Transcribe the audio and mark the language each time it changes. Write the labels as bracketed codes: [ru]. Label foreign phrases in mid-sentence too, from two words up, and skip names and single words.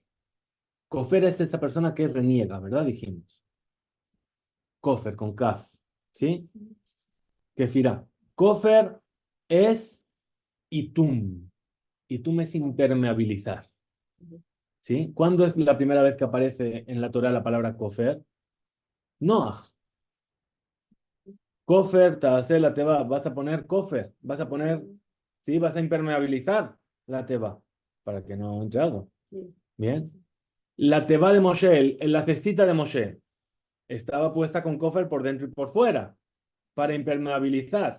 [es] Kofer es esa persona que reniega, ¿verdad? Dijimos. Kofer con kaf. ¿Sí? Kefirá. Kofer es itum. Itum es impermeabilizar. ¿Sí? ¿Cuándo es la primera vez que aparece en la Torá la palabra kofer? [he] Noah. כופר, תעשה לתבה. [es] Vas a poner kofer. Vas a poner, ¿sí? Vas a impermeabilizar la teba para que no entre agua. Sí. Bien. La teba de Moshe, en la cestita de Moshe, estaba puesta con kofer por dentro y por fuera para impermeabilizar.